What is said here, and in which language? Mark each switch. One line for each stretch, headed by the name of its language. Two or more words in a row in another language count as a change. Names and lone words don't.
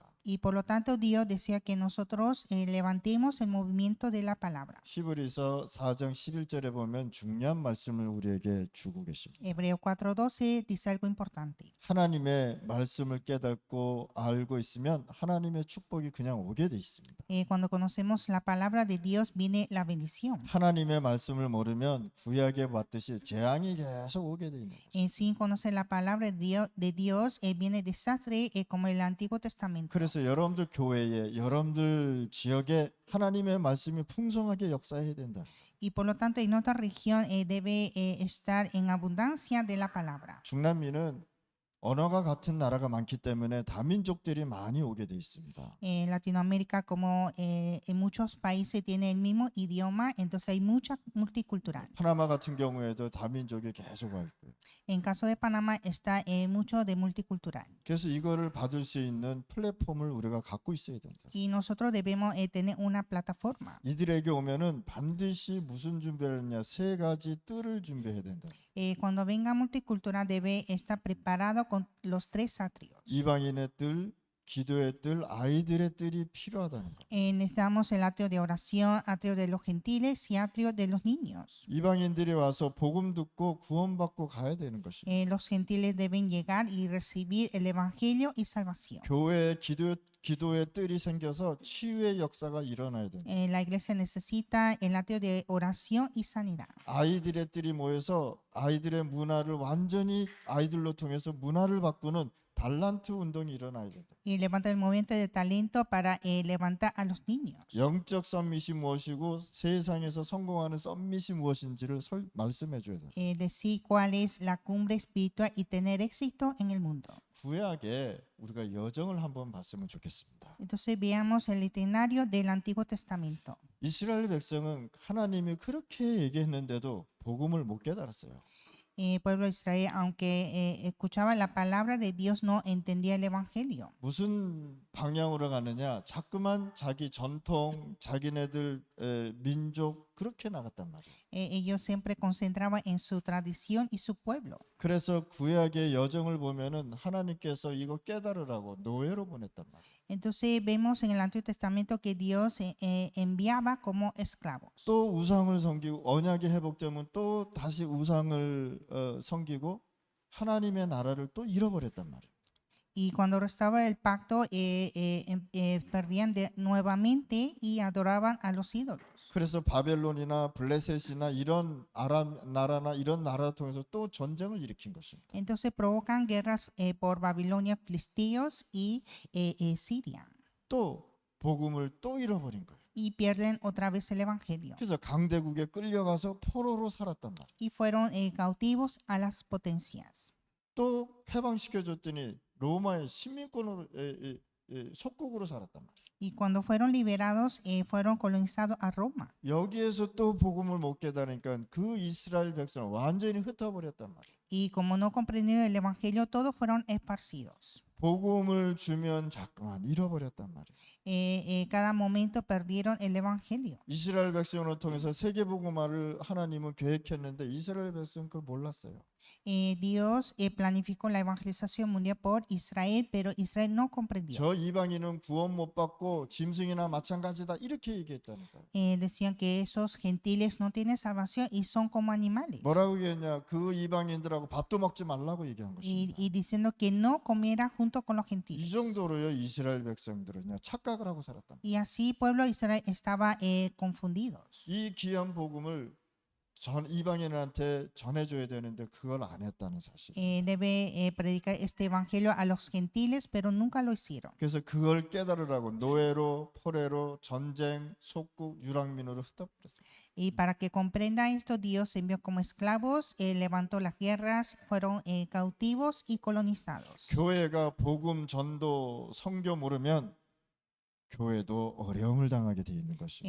Spanish: Y por lo tanto Dios desea que nosotros levantemos el movimiento de la palabra.
Korean: 히브리서 4장 11절에 보면 중요한 말씀을 우리에게 주고 계십니다.
Spanish: Hebreo 4:12 dice algo importante.
Korean: 하나님의 말씀을 깨닫고 알고 있으면 하나님의 축복이 그냥 오게 돼 있습니다.
Spanish: Cuando conocemos la palabra de Dios viene la bendición.
Korean: 하나님의 말씀을 모르면 구약에 봤듯이 재앙이 계속 오게 돼 있는 거죠.
Spanish: Sin conocer la palabra de Dios viene desastre como el Antiguo Testamento.
Korean: 그래서 여러분들 교회에 여러분들 지역에 하나님의 말씀이 풍성하게 역사해야 된다.
Spanish: Y por lo tanto en nuestra región debe estar en abundancia de la palabra.
Korean: 중남미는 언어가 같은 나라가 많기 때문에 다민족들이 많이 오게 돼 있습니다.
Spanish: En Latinoamérica, como en muchos países tiene el mismo idioma, entonces hay mucha multicultural.
Korean: 파나마 같은 경우에도 다민족이 계속 와 있고요.
Spanish: En caso de Panamá está mucho de multicultural.
Korean: 그래서 이거를 받을 수 있는 플랫폼을 우리가 갖고 있어야 된다.
Spanish: Y nosotros debemos tener una plataforma.
Korean: 이들에게 오면은 반드시 무슨 준비를 했냐? 세 가지 뜰을 준비해야 된다.
Spanish: Cuando venga multicultural debe estar preparado con los tres atrios.
Korean: 이방인의 뜰, 기도의 뜰, 아이들의 뜰이 필요하다는 거.
Spanish: Necesitamos el atrio de oración, atrio de los gentiles y atrio de los niños.
Korean: 이방인들이 와서 복음 듣고 구원받고 가야 되는 것입니다.
Spanish: Los gentiles deben llegar y recibir el evangelio y salvación.
Korean: 교회에 기도의 뜰이 생겨서 치유의 역사가 일어나야 된다.
Spanish: La iglesia necesita el atrio de oración y sanidad.
Korean: 아이들의 뜰이 모여서 아이들의 문화를 완전히 아이들로 통해서 문화를 바꾸는 달란트 운동이 일어나야 된다.
Spanish: Y levanta el movimiento de talento para levantar a los niños.
Korean: 영적 썸밋이 무엇이고 세상에서 성공하는 썸밋이 무엇인지를 말씀해 줘야 된다.
Spanish: Decir cuál es la cumbre espiritual y tener éxito en el mundo.
Korean: 구약에 우리가 여정을 한번 봤으면 좋겠습니다.
Spanish: Entonces veamos el itinerario del Antiguo Testamento.
Korean: 이스라엘 백성은 하나님이 그렇게 얘기했는데도 복음을 못 깨달았어요.
Spanish: Pueblo de Israel, aunque escuchaba la palabra de Dios, no entendía el evangelio.
Korean: 무슨 방향으로 가느냐? 자꾸만 자기 전통, 자기네들 민족 그렇게 나갔단 말이에요.
Spanish: Ellos siempre concentraban en su tradición y su pueblo.
Korean: 그래서 구약의 여정을 보면은 하나님께서 이거 깨달으라고 노예로 보냈단 말이에요.
Spanish: Entonces vemos en el Antiguo Testamento que Dios enviaba como esclavos.
Korean: 또 우상을 섬기고 언약이 회복되면 또 다시 우상을 섬기고 하나님의 나라를 또 잃어버렸단 말이에요.
Spanish: Y cuando restauraba el pacto, perdían nuevamente y adoraban a los ídolos.
Korean: 그래서 바벨론이나 블레셋이나 이런 아람 나라나 이런 나라를 통해서 또 전쟁을 일으킨 것입니다.
Spanish: Entonces provocan guerras por Babilonia, filisteos y Siria.
Korean: 또 복음을 또 잃어버린 거예요.
Spanish: Y pierden otra vez el evangelio.
Korean: 그래서 강대국에 끌려가서 포로로 살았단 말이에요.
Spanish: Y fueron cautivos a las potencias.
Korean: 또 해방시켜 줬더니 로마의 식민권으로 속국으로 살았단 말이에요.
Spanish: Y cuando fueron liberados, fueron colonizados a Roma.
Korean: 여기에서 또 복음을 못 깨달으니까 그 이스라엘 백성을 완전히 흩어버렸단 말이에요.
Spanish: Y como no comprendieron el evangelio, todos fueron esparcidos.
Korean: 복음을 주면 자꾸만 잃어버렸단 말이에요.
Spanish: Cada momento perdieron el evangelio.
Korean: 이스라엘 백성을 통해서 세계 복음화를 하나님은 계획했는데 이스라엘 백성은 그걸 몰랐어요.
Spanish: Dios planificó la evangelización mundial por Israel, pero Israel no comprendió.
Korean: 저 이방인은 구원 못 받고 짐승이나 마찬가지다 이렇게 얘기했다니까요.
Spanish: Decían que esos gentiles no tienen salvación y son como animales.
Korean: 뭐라고 얘기했냐? 그 이방인들하고 밥도 먹지 말라고 얘기한 것입니다.
Spanish: Y diciendo que no comiera junto con los
Korean: 이
Spanish: gentiles.
Korean: 정도로요 이스라엘 백성들은요 착각을 하고 살았단 말이에요.
Spanish: Y así pueblo de Israel estaba confundidos.
Korean: 이 귀한 복음을 전 이방인한테 전해줘야 되는데 그걸 안 했다는 사실.
Spanish: Debe predicar este evangelio a los gentiles, pero nunca lo hicieron.
Korean: 그래서 그걸 깨달으라고 노예로, 포레로, 전쟁, 속국, 유랑민으로 흩어버렸어요.
Spanish: Y para que comprenda esto, Dios envió como esclavos, levantó las guerras, fueron cautivos y colonizados.
Korean: 교회가 복음, 전도, 선교 모르면 교회도 어려움을 당하게 돼 있는 것입니다.